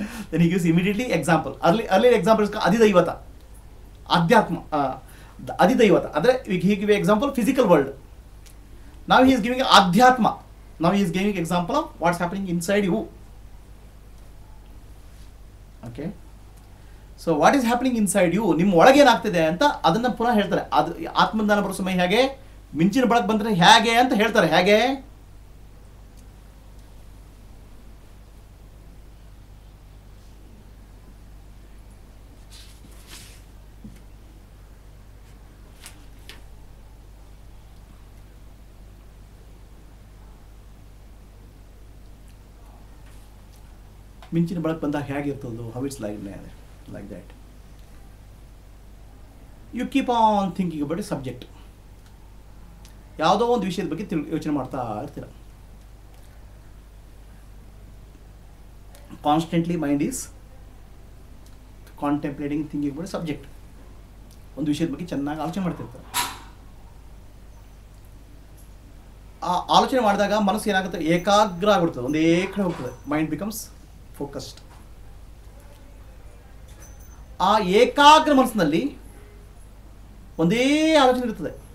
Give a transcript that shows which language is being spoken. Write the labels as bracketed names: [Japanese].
[English] Then he gives immediately example. Earlier example is advaita, adhyatma, advaita. He give example physical world. Now he is giving adhyatma. Now he is giving example of what's happening inside you. Okay. So what is happening inside you? [Kannada] ನಿಮ್ಮ ಒಳಗೆ ಏನಾಗ್ತಿದೆ ಅಂತ ಅದನ್ನ ಪುನಃ ಹೇಳ್ತಾರೆ. ಅದು ಆತ್ಮಜ್ಞಾನ ಬರೋ ಸಮಯ ಹೇಗೆ, ಮಿಂಚಿನ ಬೆಳಕು ಬಂದ್ರೆ ಹೇಗೆ ಅಂತ ಹೇಳ್ತಾರೆ. ಹೇಗೆ ಮಿಂಚಿನ ಬೆಳಕು ಬಂದಾಗ ಹೇಗಿರ್ತದೋ, [English] How it's like that. You keep on thinking about a subject. [Kannada] ಯಾವುದೋ ಒಂದು ವಿಷಯದ ಬಗ್ಗೆ ಯೋಚನೆ ಮಾಡ್ತಾ ಇರ್ತೀರ. [English] Constantly mind is contemplating, thinking about a subject. [Kannada] ಒಂದು ವಿಷಯದ ಬಗ್ಗೆ ಚೆನ್ನಾಗಿ ಆಲೋಚನೆ ಮಾಡ್ತಿರ್ತಾರೆ. ಆ ಆಲೋಚನೆ ಮಾಡಿದಾಗ ಮನಸ್ಸು ಏನಾಗುತ್ತೆ, ಏಕಾಗ್ರ ಆಗ್ಬಿಡ್ತದೆ, ಒಂದೇ ಕಡೆ ಹೋಗ್ತದೆ. [English] Mind becomes focused. [Kannada] ಆ ಏಕಾಗ್ರ ಮನಸ್ಸಿನಲ್ಲಿ ಒಂದೇ ಆಲೋಚನೆ ಇರ್ತದೆ.